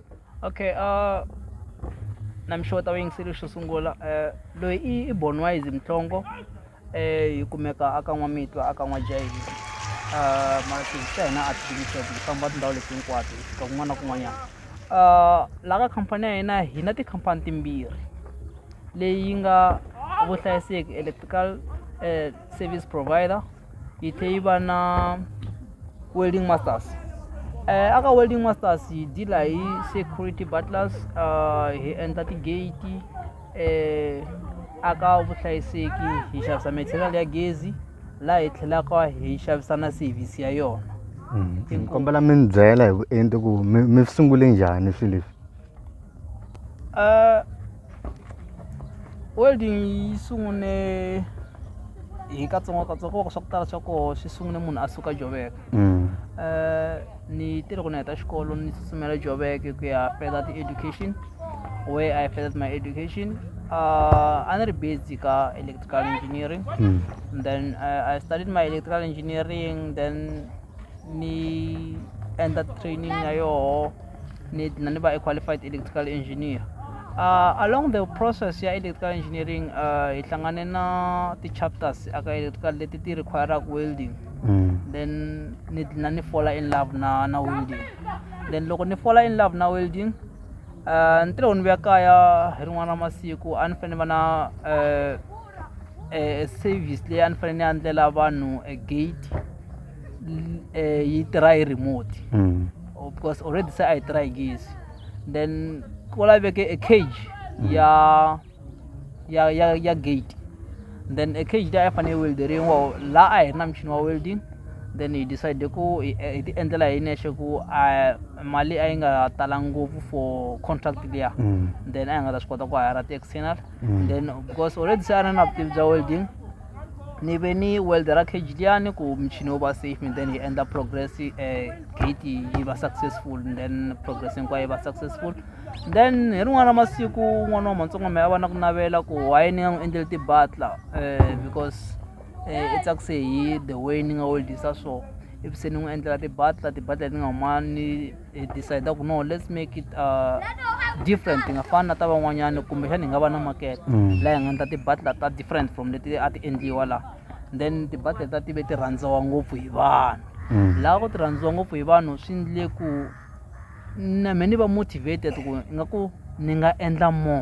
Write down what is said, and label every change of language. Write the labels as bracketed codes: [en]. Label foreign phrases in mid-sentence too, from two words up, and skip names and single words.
[ts] Okay, na mi xota vayingiseri xo sungula loyi i BORNWISE MHLONGO hi kumeka aka N'wamitwa aka N'wajayi. Mara tivisa hina artificial hi famba tindhawu leti hinkwato hi fika kun'wana na kun'wanyana. La ka khampani ya hina hi na tikhampani timbirhi leyi nga Vuhlayiseki [en] electrical service provider [ts] yi tlhe yi va na Welding Masters. Aka Welding Masters hi dila hi [en] security butlers, [ts] hi endla tigate, aka Vuhlayiseki hi xavisa material ya gezi laha hi tlhelaka hi xavisa na service ya yona. Ni kombela mi ni byela hi vuenti ku mi sungule njhani swilo leswi? Welding yi sungune hi katsongokatsongo swa ku tala swa koho swi sungune munhu a suka Joburg. Ni tirhi ku ni heta xikolo ni tsutsumela Joburg ku ya further ti-education [en] where I furthered my education. [ts] A ni ri busy ka [en] electrical engineering. Then I studied my electrical engineering, then [ts] ni endla training ya yoho ni va [en] a qualified electrical engineer. Along the process [ts] ya [en] electrical engineering [ts] hi hlangane na ti-chapters aka electrical leti ti require welding. [en] Then ni fall in love na welding. [ts] Then loko ni [en] fall in love [ts] na welding ntirho ni vuya kaya hi rin'wana masiku a ni fanele va na service leyi a ni fanele ni endlela vanhu gate yi tirha hi remote [en] because already [ts] se a yi tirha hi gezi. Then ku laveke a cage ya gate, then a cage leyi a fanele welderiwa la a hi ri na michini wa welding. Then hi decide ku hi ti endlela hi nexe ku mali a yi nga tala ngopfu [en] for contract [ts] liya, then a hi nga ta swi kota ku hira ti-external. [en] Then because already [ts] se a ri na vutivi bya welding ni ve ni weldera cage liyani ku michini wu va safe, then hi endla progress gate yi va [en] successful, then progress [ts] hinkwayo yi va successful. Then hi rin'wana masiku n'wana wa matsongo me a va na ku navela ku why ni nga n'wi endleli ti-butler because i tsakise hi [en] the way [ts] ni nga weldisa so ivi se ni n'wi endlela ti-butler leti nga huma ni decide ku no [en] let's make it different, [ts] ti nga fani na ta van'wanyana kumbexani hi nga va na market laha hi nga endla ti-butler ta [en] different from [ts] leti a ti endliwa laha. Then ti-butler ta ti ve ti rhandziwa ngopfu hi vanhu laha ku ti rhandziwa ngopfu hi vanhu swi endle ku na me ni va motivated ku ingaku ni nga endla more.